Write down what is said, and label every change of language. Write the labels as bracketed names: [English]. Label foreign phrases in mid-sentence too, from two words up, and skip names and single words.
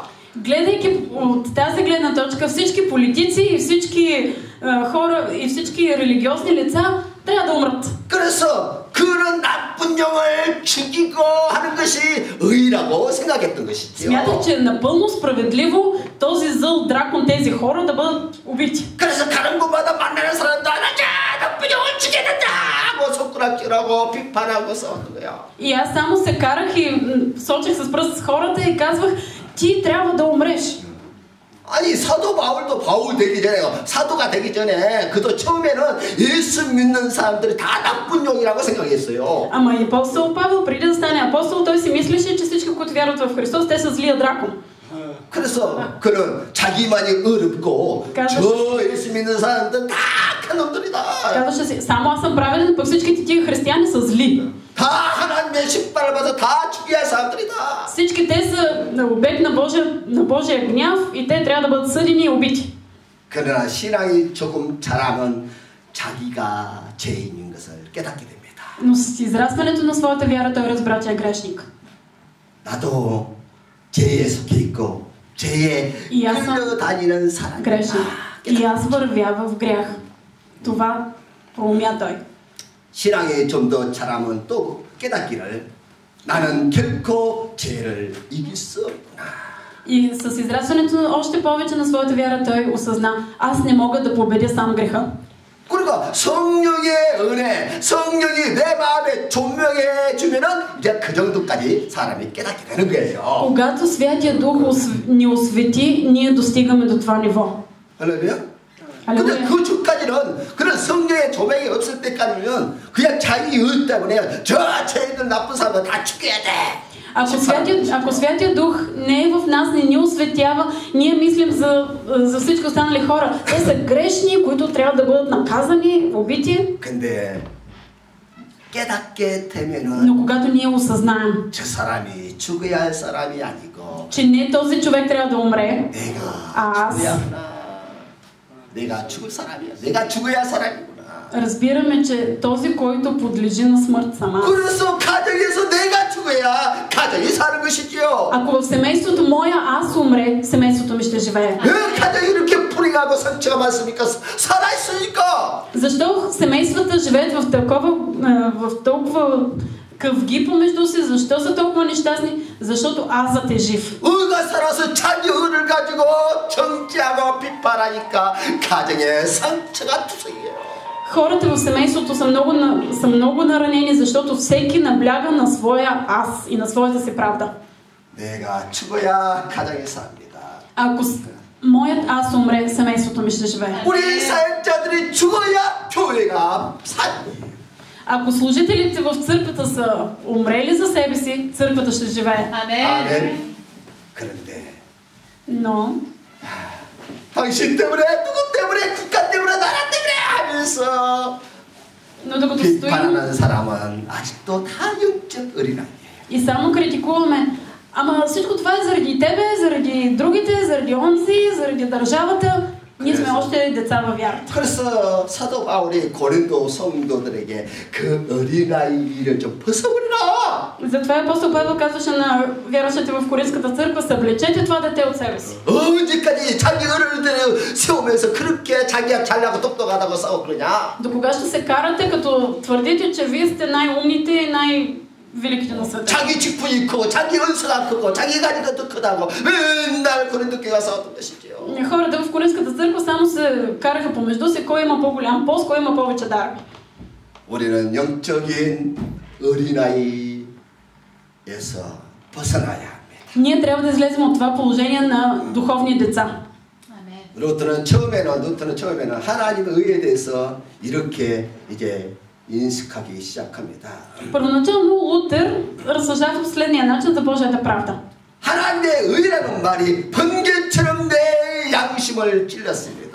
[Bulgarian] Гледайки от тази гледна точка, всички политици и всички хора и всички религиозни лица трябва да умрат. [Korean] 그래서 그런 나쁜 영을 죽이고 하는 것이 의라고 생각했던 것이죠. [Bulgarian] Смятах, че е напълно справедливо този зъл дракон, тези хора да бъдат убити. [Korean] 그래서 가는 곳마다 만나는 사람도 하나자 나쁜 영을 죽여야 된다 하고 손가락질하고 비판하고 싸웠던 거야. [Bulgarian] И аз само се карах и сочех с пръст с хората и казвах: ти трябва да умреш. [Korean] 아니 사도 바울도 바울 되기 전에 사도가 되기 전에 그도 처음에는 예수 믿는 사람들이 다 나쁜 용이라고 생각했어요. [Bulgarian] Ама и апостол Павел, преди да стане апостол, той си мислеше, че всички, които вярват в Христос, те са злия дракон. [Korean] 그래서 그는 자기만이 어렵고 저 예수 믿는 사람들은 다 악한 놈들이다. [Bulgarian] Казваше си, само аз съм праведен, пък всичките тия християни са зли. [Korean] 다 하나님의 심판을 받아 다 죽여야 할 사람들이다. [Bulgarian] Всички те са обект на Божия гняв и те трябва да бъдат съдени и убити. [Korean] 그러나 신앙이 조금 자라면 자기가 죄인인 것을 깨닫게 됩니다. [Bulgarian] Но с израстването на своята вяра той разбра, че е грешник. [Korean] 나도 죄에 속해 있고 죄에 끌려다니는 사람이다. [Bulgarian] Грешник. И аз вървя в грях. Това проумя той. [Korean] 신앙이 좀 더 자라면 또 깨닫기를 나는 결코 죄를 이길 수 없구나. [Bulgarian] И с израстването още повече на своята вяра той осъзна, аз не мога да победя сам греха. [Korean] 그러니까 성령의 은혜, 성령이 내 마음에 조명해 주면은 이제 그 정도까지 사람이 깨닫게 되는 거예요. [Bulgarian] Когато Святия Дух ни освети, ние достигаме до това ниво. [Korean] 할렐루야. 근데 그 주까지는 그런 성령의 조명이 없을 때까지는 그냥 자기 의 때문에 저 죄인들 나쁜 사람은 다 죽여야 돼. [Bulgarian] Ако Святия Дух не е в нас, не ни осветява, ние мислим за всички останали хора. Те са грешни, които трябва да бъдат наказани, убити. [Korean] 근데 깨닫게 되면은 [Bulgarian] Но когато ние осъзнаем, [Korean] 저 사람이 죽어야 할 사람이 아니고 [Bulgarian] че не този човек трябва да умре, [Korean] 내가 죽어야 하나. 내가 죽을 사람이야. 내가 죽어야 할 사람이구나. [Bulgarian] разбираме, че този, който подлежи на смърт сама. [Korean] 그래서 가정에서 내가 죽어야 가정이 사는 것이지요. [Bulgarian] Ако в семейството моя аз умре, семейството ми ще живее. [Korean] 왜 가정이 이렇게 불행하고 상처가 많습니까? 살아있으니까. [Bulgarian] Защо семействата живеят в толкова къвги помежду си? Защо са толкова нещастни? Защото азът е жив. [Korean] 의가 살아서 자기 의를 가지고 정죄하고 비판하니까 가정에 상처가 투성이에요. [Bulgarian] Хората в семейството са много наранени, защото всеки набляга на своя аз и на своята си правда. [Korean] 내가 죽어야 가정이 삽니다. [Bulgarian] Ако моят аз умре, семейството ми ще живее. [Korean] 우리 사역자들이 죽어야 교회가 삽니다. [Bulgarian] Ако служителите в църквата са умрели за себе си, църквата ще живее. [Korean] 아멘. 그런데 [Bulgarian] Но [Korean] 당신 때문에 누구 때문에 국가 때문에 나라 때문에 하면서 [Bulgarian] докато стоим [Korean] 비판하는 사람은 아직도 다 영적 어린아이예요. [Bulgarian] и само критикуваме, ама всичко това е заради тебе, заради другите, заради онзи, заради държавата, ние сме още деца във вярата. [Korean] 그래서 사도 바울이 고린도 성도들에게 그 어린아이를 좀 벗어버리라. [Bulgarian] Затова апостол Павел казваше на вярващите в Коринската църква, съблечете това дете от себе си. [Korean] 언제까지 자기 어른들을 세우면서 그렇게 자기가 잘나고 똑똑하다고 싸워 그러냐? [Bulgarian] До кога ще се карате, като твърдите, че вие сте най-умните и най-великите на света? [Korean] 자기 직분이 크고 자기 은사가 크고 자기 가진 것도 크다고 맨날 고린도 교회가 싸웠던 것이지요. [Bulgarian] Хората в Коринската църква само се караха помежду си, кой има по-голям пост, кой има повече дар. [Korean] 우리는 영적인 어린아이에서 벗어나야 합니다. [Bulgarian] Ние трябва да излезем от това положение на духовни деца. [Korean] 루트는 처음에는 하나님의 의에 대해서 이렇게 이제 인식하기 시작합니다. [Bulgarian] Първоначално Лутер разсъждава в следния начин за Божията правда. [Korean] 하나님의 의라는 말이 번개처럼 내 양심을 찔렀습니다.